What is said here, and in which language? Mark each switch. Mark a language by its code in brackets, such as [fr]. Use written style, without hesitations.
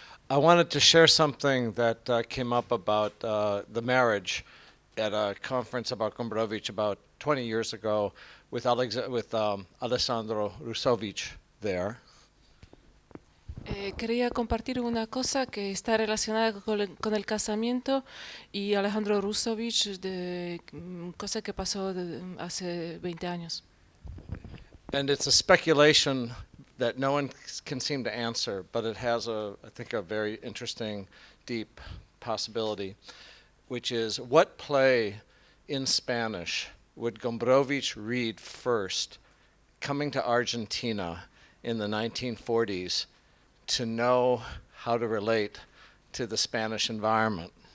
[en] I wanted to share something that came up about the marriage at a conference about Gombrowicz about 20 years ago with Alessandro Rusovich there. [es] Quería compartir una cosa que está relacionada con el casamiento y Alejandro Rusovich, de cosa que pasó hace 20 años. [en] And it's a speculation that no one can seem to answer, but it has I think a very interesting, deep possibility, which is what play in Spanish would Gombrowicz read first coming to Argentina in the 1940s to know how to relate to the Spanish environment?